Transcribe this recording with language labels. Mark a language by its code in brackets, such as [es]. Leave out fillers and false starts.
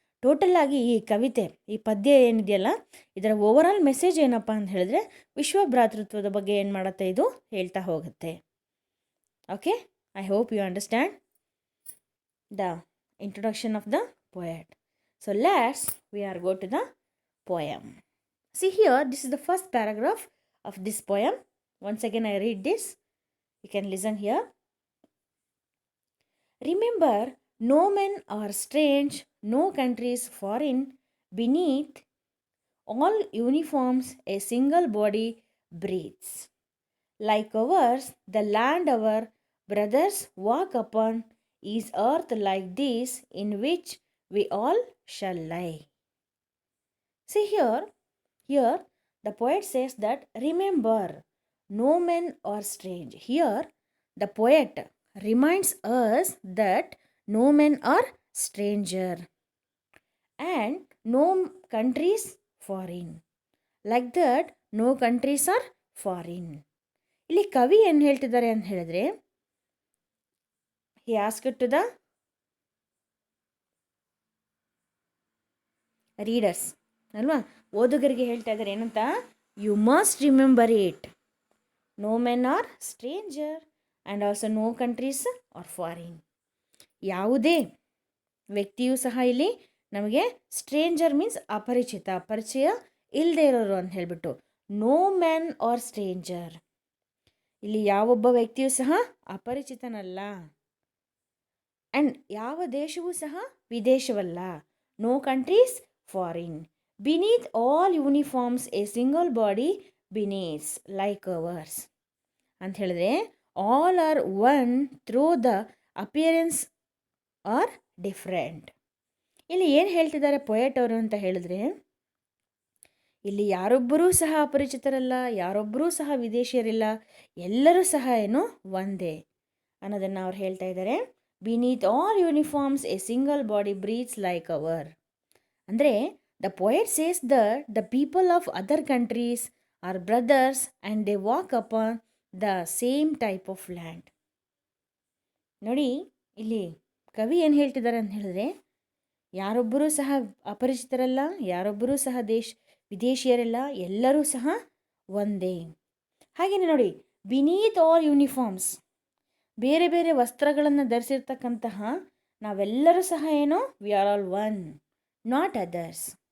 [kn] Total ಆಗಿ ಈ ಕವಿತೆ, ಈ ಪದ್ಯ ಏನಿದೆಯಲ್ಲ, ಇದರ ಓವರ್ ಆಲ್ ಮೆಸೇಜ್ ಏನಪ್ಪ ಅಂತ ಹೇಳಿದ್ರೆ ವಿಶ್ವ ಭ್ರಾತೃತ್ವದ ಬಗ್ಗೆ ಏನು ಮಾಡುತ್ತೆ, ಇದು ಹೇಳ್ತಾ ಹೋಗುತ್ತೆ. [en] Okay, I hope you understand the introduction of the poet. So let's we are go to the poem. See here, this is the first paragraph of this poem. Once again I read this. You can listen here. Remember, no men are strange, no countries foreign. Beneath all uniforms a single body breathes. Like ours, the land our brothers walk upon is earth like this in which we all shall lie. See here, the poet says that remember, no men are strange. Here the poet reminds us that no men are stranger and no countries foreign. Like that, no countries are foreign. [kn] ಇಲ್ಲಿ ಕವಿ ಏನು ಹೇಳ್ತಿದ್ದಾರೆ ಅಂತ ಹೇಳಿದ್ರೆ, [en] he asked to the readers [kn] ಅಲ್ವಾ, ಓದುಗರಿಗೆ ಹೇಳ್ತಾ ಇದ್ದಾರೆ ಏನಂತ, [en] You must remember it, no men are stranger and also no countries are foreign. [kn] ಯಾವುದೇ ವ್ಯಕ್ತಿಯೂ ಸಹ ಇಲ್ಲಿ ನಮಗೆ ಸ್ಟ್ರೇಂಜರ್ ಮೀನ್ಸ್ ಅಪರಿಚಿತ, ಪರಿಚಯ ಇಲ್ಲದೆ ಇರೋರು ಅಂತ ಹೇಳಿಬಿಟ್ಟು, [en] no men are stranger, [kn] ಇಲ್ಲಿ ಯಾವೊಬ್ಬ ವ್ಯಕ್ತಿಯೂ ಸಹ ಅಪರಿಚಿತನಲ್ಲ. ಆ್ಯಂಡ್ ಯಾವ ದೇಶವೂ ಸಹ ವಿದೇಶವಲ್ಲ. [en] No countries foreign. Beneath all uniforms a single body beneath like ours. [kn] ಅಂತ ಹೇಳಿದ್ರೆ [en] all are one through the appearance are different. [kn] ಇಲ್ಲಿ ಏನು ಹೇಳ್ತಿದ್ದಾರೆ ಪೊಯೆಟ್ ಅವರು ಅಂತ ಹೇಳಿದ್ರೆ, ಇಲ್ಲಿ ಯಾರೊಬ್ಬರೂ ಸಹ ಅಪರಿಚಿತರಲ್ಲ, ಯಾರೊಬ್ಬರೂ ಸಹ ವಿದೇಶಿಯರಿಲ್ಲ, ಎಲ್ಲರೂ ಸಹ ಏನು ಒಂದೇ ಅನ್ನೋದನ್ನು ಅವ್ರು ಹೇಳ್ತಾ ಇದ್ದಾರೆ. [en] Beneath all uniforms a single body breathes like our. ಅಂದರೆ the poet says that the people of other countries are brothers and they walk upon the same type of land. [kn] ನೋಡಿ, ಇಲ್ಲಿ ಕವಿ ಏನು ಹೇಳ್ತಿದ್ದಾರೆ ಅಂತ ಹೇಳಿದ್ರೆ, ಯಾರೊಬ್ಬರೂ ಸಹ ಅಪರಿಚಿತರಲ್ಲ, ಯಾರೊಬ್ಬರೂ ಸಹ ವಿದೇಶಿಯರಲ್ಲ, ಎಲ್ಲರೂ ಸಹ ಒಂದೇ. ಹಾಗೆಯೇ ನೋಡಿ, [en] beneath all uniforms, [kn] ಬೇರೆ ಬೇರೆ ವಸ್ತ್ರಗಳನ್ನು ಧರಿಸಿರ್ತಕ್ಕಂತಹ ನಾವೆಲ್ಲರೂ ಸಹ ಏನು, [en] We are all one, not others.